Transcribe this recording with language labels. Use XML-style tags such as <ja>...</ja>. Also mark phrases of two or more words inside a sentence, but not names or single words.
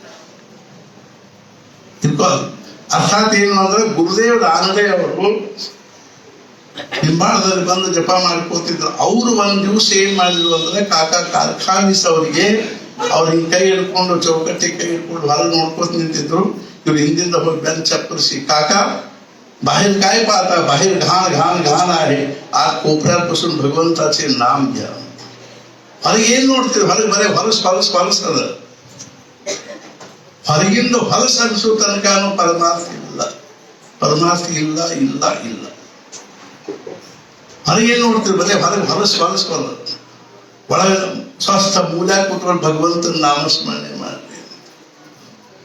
<kn>ಅರ್ಥಾತ್ ಏನು ಅಂದ್ರೆ, ಗುರುದೇವ್ ರಾನಡೆ ಅವರು ನಿಂಬಾಳದಲ್ಲಿ ಬಂದು ಜಪ ಮಾಡ್ಕೋತಿದ್ರು. ಅವರು ಒಂದ್ ದಿವಸ ಏನ್ ಮಾಡಿದ್ರು ಅಂದ್ರೆ, ಕಾಕಾ ಕಾರ್ಖಾನೀಸ್ ಅವರಿಗೆ ಅವ್ರಿಗೆ ಕೈ ಹಿಡ್ಕೊಂಡು, ಚೌಕಟ್ಟಿ ಕೈ ಹಿಡ್ಕೊಂಡು ಹೊರ ನೋಡ್ಕೋತ ನಿಂತಿದ್ರು. ಇವ್ರು ಹಿಂದಿಂದ ಹೋಗಿ ಬೆಂಚ್ ಚಪ್ಪರಿಸಿ, ಕಾಕಾ</kn> <mr>बाहेर काय पाहता, बाहेर घाण घाण घाण आहे, आज कोपऱ्यापासून भगवंताचे नाम घ्या.</mr> <kn>ಹೊರಗೆ ಏನ್ ನೋಡ್ತೀವಿ? ಹೊರಗೆ ಬರೀ ಹೊಲಸದ. ಹೊರಗಿಂದ ಹೊಲಸ ಅನಿಸೋ ತನಕನೂ ಪರಮಾರ್ಥ ಇಲ್ಲ, ಪರಮಾರ್ಥ ಇಲ್ಲ ಇಲ್ಲ ಇಲ್ಲ. ಹೊರಗೇನ್ ನೋಡ್ತೀವಿ? ಬರೀ ಹೊರಗೆ ಹೊಲಸ. ಒಳಗೆ ಸ್ವಸ್ಥ ಮೂಲ ಕೂತ್ಕೊಂಡು ಭಗವಂತನ ನಾಮಸ್ಮರಣೆ ಮಾಡ್ತೀವಿ.</kn>